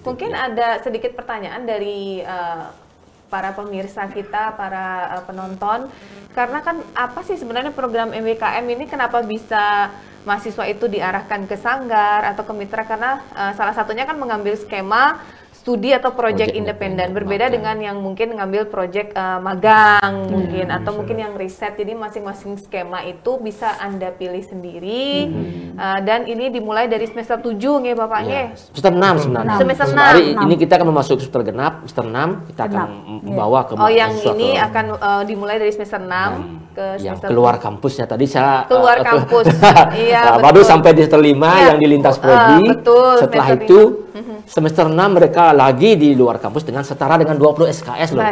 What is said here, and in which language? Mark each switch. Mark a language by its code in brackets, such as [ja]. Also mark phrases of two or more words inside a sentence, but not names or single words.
[id] Mungkin ada sedikit pertanyaan dari para pemirsa kita, para penonton, karena kan apa sih sebenarnya program MBKM ini, kenapa bisa mahasiswa itu diarahkan ke sanggar atau ke mitra? Karena salah satunya kan mengambil skema studi atau project independen, berbeda dengan yang mungkin ngambil project magang mungkin, atau mungkin yang riset. Jadi masing-masing skema itu bisa Anda pilih sendiri, dan ini dimulai dari semester 7 nggih Bapak nggih? Semester 6 sebenarnya. Semester 6. Hari ini kita akan memasuki semester genap, semester 6 kita akan membawa ke yang ini akan dimulai dari semester 6 ke semester keluar kampusnya. Tadi saya keluar kampus. Baru sampai di semester 5 yang di lintas prodi. Setelah itu semester 6 mereka lagi di luar kampus dengan setara dengan 20 SKS loh.